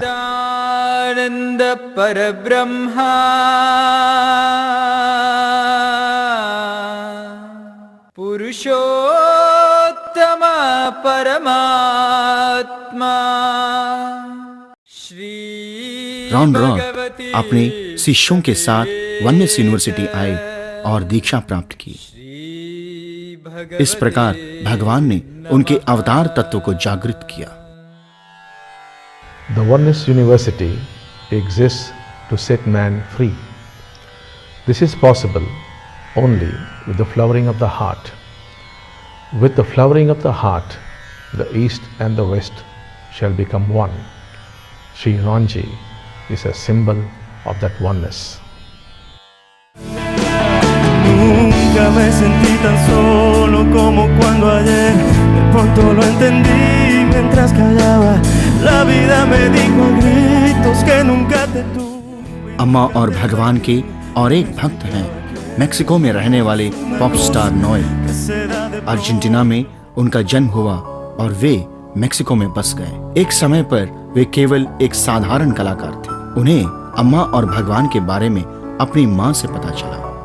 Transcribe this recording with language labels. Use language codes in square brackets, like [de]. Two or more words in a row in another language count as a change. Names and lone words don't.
[hi] सच्चिदानंद परब्रह्मा पुरुषोत्तम परमात्मा श्री रॉन रॉथ अपने शिष्यों के साथ वननेस यूनिवर्सिटी आए और दीक्षा प्राप्त की। इस प्रकार भगवान ने उनके अवतार तत्व को जागृत किया। [en] The Oneness University exists to set man free. This is possible only with the flowering of the heart. With the flowering of the heart, the East and the West shall become one. Sri Ranji is a symbol of that oneness. [es] Nunca me sentí tan solo como cuando ayer de pronto lo entendí mientras callaba. La vida me dijo a gritos que nunca te tuve. [hi] अम्मा और भगवान के और एक भक्त हैं मेक्सिको में रहने वाले [en] pop star [hi] नोएल। अर्जेंटीना में उनका जन्म हुआ और वे मेक्सिको में बस गए। एक समय पर वे केवल एक साधारण कलाकार थे। उन्हें अम्मा और भगवान के बारे में अपनी मां से पता चला।